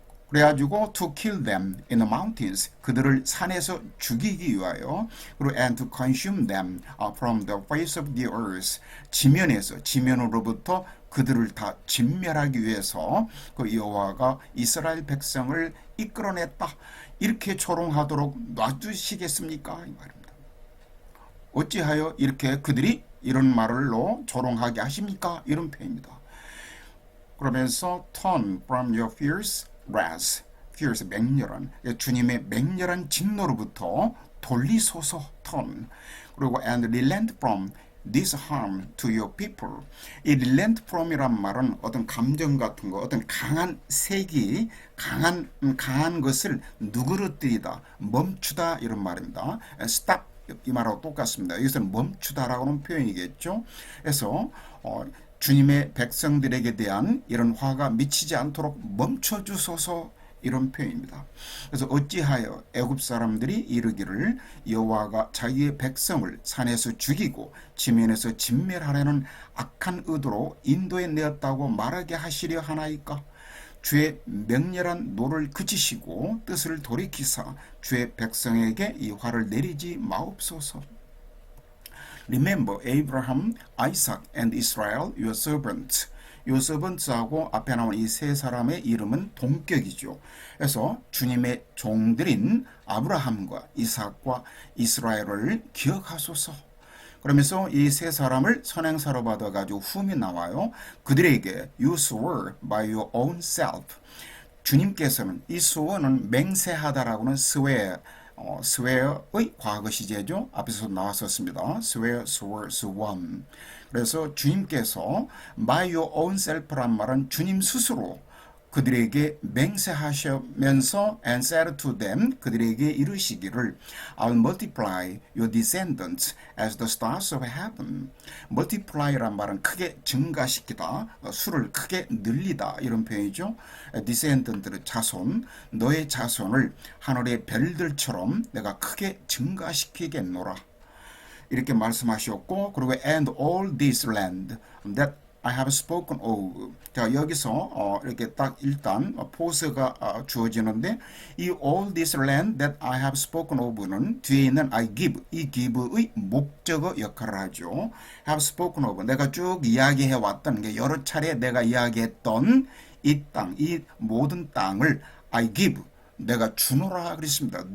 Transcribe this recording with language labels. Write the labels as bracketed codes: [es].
[ko] 그래가지고 [en] to kill them in the mountains [ko] 그들을 산에서 죽이기 위하여 그리고 [en] and to consume them from the face of the earth [ko] 지면으로부터 그들을 다 진멸하기 위해서 그 여호와가 이스라엘 백성을 이끌어냈다 이렇게 조롱하도록 놔두시겠습니까 이 말입니다. 어찌하여 이렇게 그들이 이런 말로 조롱하게 하십니까 이런 표현입니다. 그러면서 [en] turn from your fierce wrath, fierce [ko] 맹렬한 주님의 맹렬한 진노로부터 돌리소서 [en] turn [ko] 그리고 [en] and relent from this harm to your people. [ko] 이 relent from이란 말은 어떤 감정 같은 거, 어떤 강한 색이 강한 것을 누그러뜨리다, 멈추다 이런 말입니다. stop 이 말하고 똑같습니다. 여기서는 멈추다라고 하는 표현이겠죠. 그래서 주님의 백성들에게 대한 이런 화가 미치지 않도록 멈춰주소서 이런 표현입니다. 그래서 어찌하여 애굽 사람들이 이르기를 여호와가 자기의 백성을 산에서 죽이고 지면에서 진멸하려는 악한 의도로 인도에 내었다고 말하게 하시려 하나이까? 주의 맹렬한 노를 그치시고 뜻을 돌이키사 주의 백성에게 이 화를 내리지 마옵소서. [en] Remember Abraham, Isaac, and Israel, your servants. [ko] your servants하고 앞에 나온 이 세 사람의 이름은 동격이죠. 그래서 주님의 종들인 아브라함과 이삭과 이스라엘을 기억하소서. 그러면서 이 세 사람을 선행사로 받아가지고 흠이 나와요. 그들에게 [en] you swore by your own self. [ko] 주님께서는 이 수어는 맹세하다라고는 swear의 과거 시제죠. 앞에서 나왔었습니다. [en] swear, swore, sworn. 그래서 주님께서 by your own self란 말은 [ko] 주님 스스로 그들에게 맹세하시면서 [en] and said to them [ko] 그들에게 이르시기를 [en] I'll multiply your descendants as the stars of heaven. [ko] multiply란 말은 크게 증가시키다, 수를 크게 늘리다 이런 표현이죠. descendant는 자손, 너의 자손을 하늘의 별들처럼 내가 크게 증가시키겠노라. 이렇게 말씀하셨고 그리고 [en] and all this land that I have spoken of. [ko] 자, 여기서 이렇게 딱 일단 포스가 주어지는데 이 [en] all this land that I have spoken of [ko] 는 뒤에 있는 I give, 이 give의 목적어 역할을 하죠. [en] have spoken of, [ko] 내가 쭉 이야기해 왔던 게 여러 차례 내가 이야기했던 이 땅, 이 모든 땅을 I give, 내가 주노라 그랬습니다.